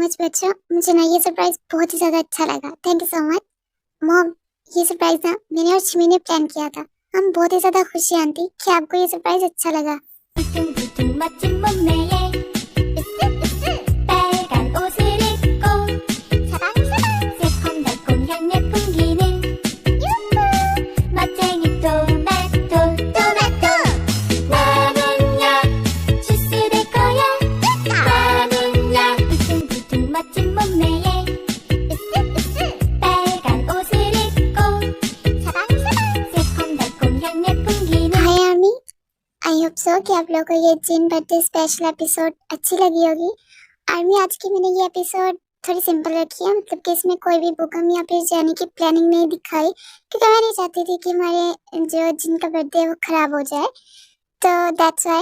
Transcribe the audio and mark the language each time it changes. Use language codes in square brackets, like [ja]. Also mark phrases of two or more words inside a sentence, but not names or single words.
[hi] बच्चों, मुझे ना ये सरप्राइज बहुत ही ज़्यादा अच्छा लगा। [en] Thank you so much. [hi] मॉम, ये सरप्राइज ना मैंने और छिमी ने प्लान किया था। हम बहुत ही ज़्यादा खुश हैं आंटी कि आपको ये सरप्राइज अच्छा लगा। [ko] 둥둥둥 멋진 몸매에 빨간 옷을 입고 새콤달콤 향내 풍기는 멋쟁이 토마토 나는야 주스 될 거야 나는야 둥둥둥 멋진 몸매에 빨간 옷을 입고 새콤달콤 향내 풍기는 [hi] हाय आर्मी, [en] I hope so [hi] कि आप लोगों को ये जिन [en] birthday special episode [hi] अच्छी लगी होगी। आर्मी, आज की मैंने ये एपिसोड थोड़ी सिंपल रखी है, मतलब कि इसमें कोई भी भूकंप या फिर जाने की प्लानिंग नहीं दिखाई, क्योंकि मैं नहीं चाहती थी कि हमारे जो जिन का बर्थडे है वो खराब हो जाए, तो [en] that's why.